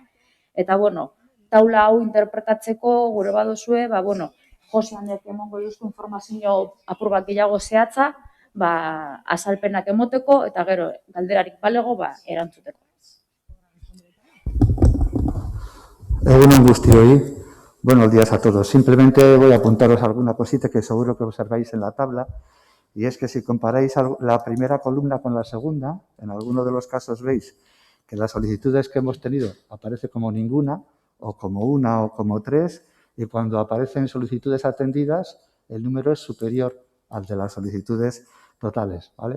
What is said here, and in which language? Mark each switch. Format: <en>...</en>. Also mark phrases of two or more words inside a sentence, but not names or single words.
<eu>Eta, taula hau interpretatzeko gure badozue, Joseanek emongo duzko informazio apur bat gehiago zehatza, azalpenak emoteko, eta gero galderarik balego, erantzuteko. Egunon guztioi.</eu> <es>Buenos días a todos. Simplemente voy a apuntaros alguna cosita que seguro que observáis en la tabla, y es que si comparáis la primera columna con la segunda, en alguno de los casos veis que las solicitudes que hemos tenido aparece como ninguna, o como 1 o como 3, y cuando aparecen solicitudes atendidas, el número es superior al de las solicitudes totales, ¿vale?</es>